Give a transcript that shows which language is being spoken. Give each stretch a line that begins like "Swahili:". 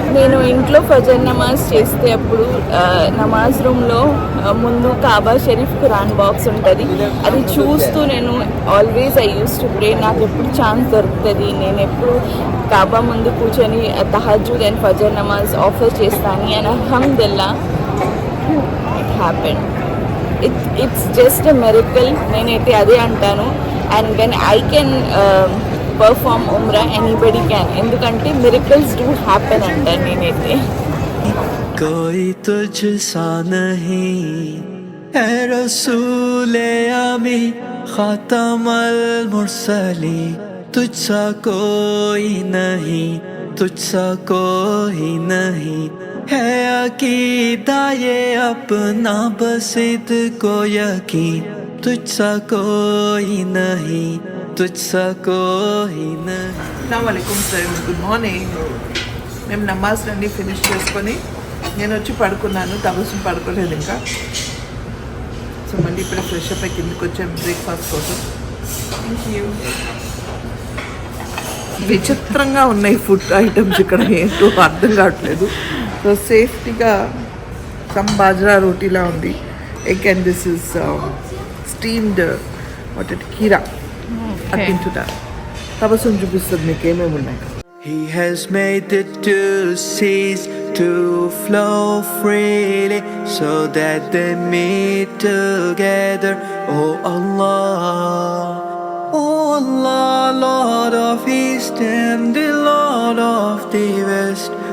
Telugu: నేను ఇంట్లో ఫజర్ నమాజ్ చేస్తే అప్పుడు నమాజ్ రూమ్లో ముందు కాబా షరీఫ్ ఖురాన్ బాక్స్ ఉంటుంది అది చూస్తూ నేను
English: always I use to pray
Telugu: నాకు ఎప్పుడు ఛాన్స్ దొరుకుతుంది నేను ఎప్పుడు కాబా ముందు కూర్చొని తహజ్జుద్ అండ్ ఫజర్ నమాజ్ ఆఫర్ చేస్తాను and అల్హమ్దుల్లా
English: it happened it's just a miracle
Telugu: నేనైతే అదే అంటాను
English: and when I can perform umrah anybody can
Telugu: ఎందుకంటే
English: miracles do happen
Telugu: అంటాను నేనైతే
Hindi: कोई तुझसा नहीं है रसूल अमी खातमल मुरसली तुझसा कोई नहीं तुझसा कोई नहीं है अकीदा ये अपना बसिद को यकीन तुझसा कोई नहीं, तुझसा कोई नहीं.
Telugu: అస్సలాముఅలైకుం ఫ్రెండ్స్, గుడ్ మార్నింగ్. మేము నమాజ్ నుండి ఫినిష్ చేసుకొని నేను వచ్చి పడుకున్నాను. తబస్సుం పడుకోలేదు ఇంకా. సో మళ్ళీ ఇప్పుడు ఫ్రెష్ అప్ అయి కిందకి వచ్చాము బ్రేక్ఫాస్ట్ కోసం. విచిత్రంగా ఉన్నాయి ఫుడ్ ఐటమ్స్ ఇక్కడ, ఏంటో అర్థం కావట్లేదు. సో సేఫ్టీగా సమ్ బాజ్రా రోటీలా ఉంది, egg,
English: And this is steamed kheera.
Telugu: అది తింటున్నా. తబస్సుం చూపిస్తుంది మీకు ఏమేమి ఉన్నాయి.
English: He has made the two seas to flow freely so that they meet together. Oh Allah, oh Allah, Lord of East and the Lord of the West.